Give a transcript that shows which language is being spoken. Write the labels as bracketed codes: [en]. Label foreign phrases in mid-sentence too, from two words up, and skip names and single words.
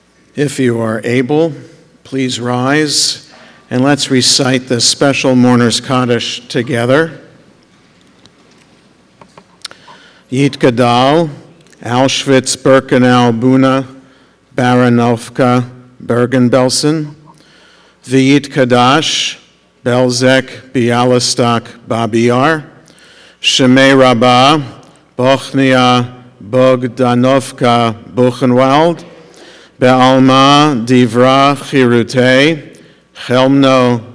[en] If you are able, please rise and let's recite the special Mourner's Kaddish together. [arc] Yitgadal, Auschwitz, Birkenau, Buna, Baranovka, Bergen-Belsen, V'yitkadash, Belzec, Bialystok, Babi-Yar, שְׁמֵהּ רַבָּא, Bochnia, Bogdanovka, Buchenwald, בְּעָלְמָא דִּי בְרָא כִרְעוּתֵהּ, Chelmno,